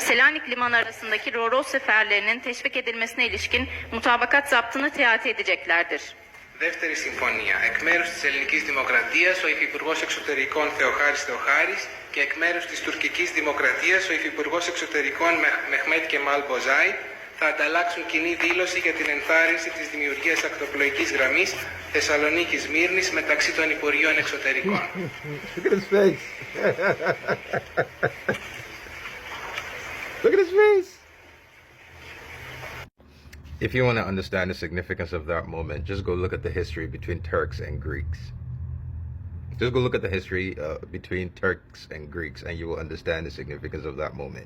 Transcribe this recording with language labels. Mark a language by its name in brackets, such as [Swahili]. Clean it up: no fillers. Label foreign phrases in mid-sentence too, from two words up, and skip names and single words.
[Turkish] Selanik Limanı arasındaki ro-ro seferlerinin teşvik edilmesine ilişkin mutabakat zaptını teati edeceklerdir. [Greek] Δεύτερη συμφωνία. Εκ μέρους της Ελληνικής Δημοκρατίας, ο Υφυπουργός Εξωτερικών Θεοχάρης Θεοχάρης και εκ μέρους της Τουρκικής Δημοκρατίας, ο Υφυπουργός Εξωτερικών Μεχμέτ Κεμάλ Μποζάι θα ανταλλάξουν κοινή δήλωση για την ενθάρρυνση της δημιουργίας ακτοπλοϊκής γραμμής Θεσσαλονίκης-Μύρνης μεταξύ των Υπουργείων Εξωτερικών. [English] Look at his face. Look at his face. If you want to understand the significance of that moment, just go look at the history between Turks and Greeks. Just go look at the history between Turks and Greeks, and you will understand the significance of that moment.